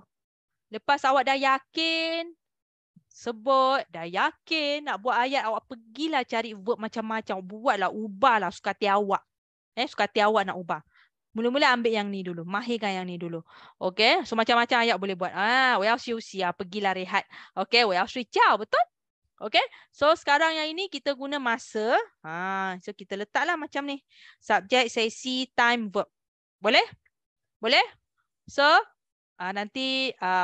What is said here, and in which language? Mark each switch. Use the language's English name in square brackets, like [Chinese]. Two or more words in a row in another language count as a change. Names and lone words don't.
[Malay] Lepas awak dah yakin, sebut, dah yakin nak buat ayat, awak pergilah cari verb macam-macam. Buatlah, ubahlah suka hati awak. Suka hati awak nak ubah. Mula-mula ambil yang ni dulu. Mahirkan yang ni dulu. Okay. So macam-macam ayat boleh buat. [Chinese] 我要休息啊, [Malay] pergilah rehat. [Chinese] Okay. 我要睡觉. [Malay] Betul? Okay. So sekarang yang ini kita guna masa. So kita letaklah macam ni. Subjek, sesi, time, verb. Boleh? Boleh? So nanti